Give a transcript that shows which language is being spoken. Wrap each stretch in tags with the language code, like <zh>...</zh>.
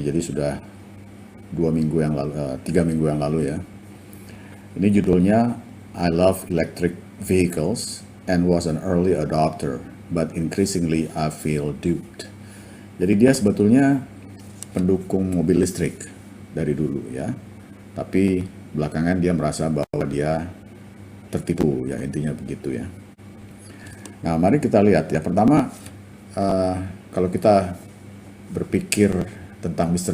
<id>Jadi sudah 3 minggu yang lalu ya. Ini judulnya</id> <en>I Love Electric Vehicles and was an early adopter, but increasingly I feel duped.</en> <id>Jadi dia sebetulnya pendukung mobil listrik dari dulu ya, tapi belakangan dia merasa bahwa dia tertipu ya, intinya begitu ya. Nah, mari kita lihat ya. Pertama, kalau kita berpikir tentang Mr.</id>